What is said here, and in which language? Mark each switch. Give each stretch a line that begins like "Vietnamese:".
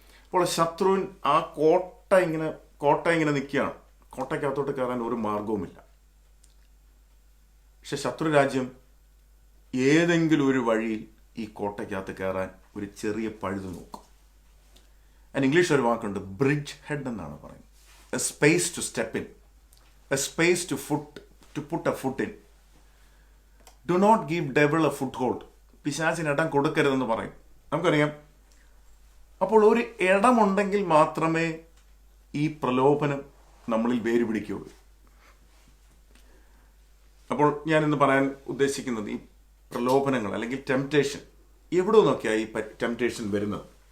Malayalam: അപ്പോൾ ശത്രുവിൻ ആ കോട്ട ഇങ്ങനെ നിൽക്കുകയാണ്. കോട്ടയ്ക്കകത്തോട്ട് കയറാൻ ഒരു മാർഗവുമില്ല. പക്ഷെ ശത്രു രാജ്യം ഏതെങ്കിലും ഒരു വഴിയിൽ ഈ കോട്ടയ്ക്കകത്ത് കയറാൻ ഒരു ചെറിയ പഴുത് നോക്കും. ഇംഗ്ലീഷ് ഒരു വാക്കുണ്ട്, ബ്രിഡ്ജ് ഹെഡ് എന്നാണ് പറയുന്നത്.
English: A space to step in, a space to put a foot in. Do not give devil a foothold.
Malayalam: പിശാചിന് ഇടം കൊടുക്കരുതെന്ന് പറയും. നമുക്കറിയാം, അപ്പോൾ ഒരു ഇടമുണ്ടെങ്കിൽ മാത്രമേ ഈ പ്രലോഭനം നമ്മളിൽ വേര് പിടിക്കുകയുള്ളൂ. അപ്പോൾ ഞാൻ ഇന്ന് പറയാൻ ഉദ്ദേശിക്കുന്നത്, ഈ പ്രലോഭനങ്ങൾ അല്ലെങ്കിൽ ടെംപ്ടേഷൻ എവിടെ നോക്കിയാണ് ഈ ടെംപ്ടേഷൻ വരുന്നത്?